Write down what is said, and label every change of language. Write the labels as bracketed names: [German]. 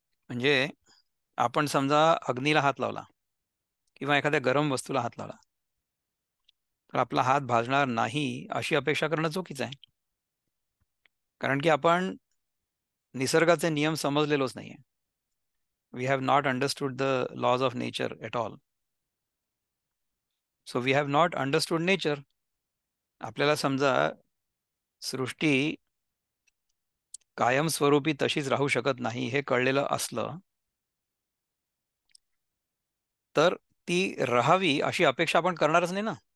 [Marathi] म्हणजे आपण समजा अग्नीला हात लावला किंवा एखाद्या गरम वस्तूला हात लावला, तर आपला हात भाजणार नाही अशी अपेक्षा करणं चुकीचं आहे. कारण की आपण निसर्गाचे नियम समजलेलोच नाहीये. [English] We have not understood the laws of nature at all. So we have not understood nature. [Marathi] आपल्याला समजा सृष्टी कायमस्वरूपी तशीच राहू शकत नाही हे कळलेलं असलं, तर ती राहावी अशी अपेक्षा आपण करणारच नाही ना.